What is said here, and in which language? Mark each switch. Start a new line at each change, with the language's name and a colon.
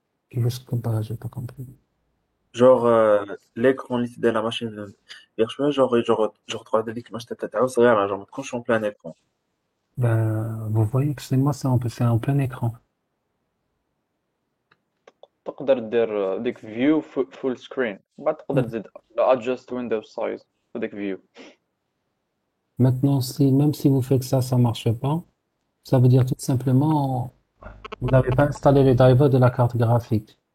French: Juste comme ça, j'ai pas compris. Genre, l'écran
Arabic: اللي تدير
French: la machine virtuelle, genre
Arabic: تقعد هذيك المشطة تاعو صغيرة،
French: genre
Arabic: ما تكونش
French: en plein écran. Ben, vous voyez que c'est en plein écran.
Arabic: تقدر دير ديك فيو فول سكرين، بعد تقدر تزيد
English: adjust window size
Arabic: في ديك فيو.
French: Maintenant, même si vous faites ça, ça marche pas, ça veut dire tout simplement, vous n'avez pas installé les drivers de la carte graphique.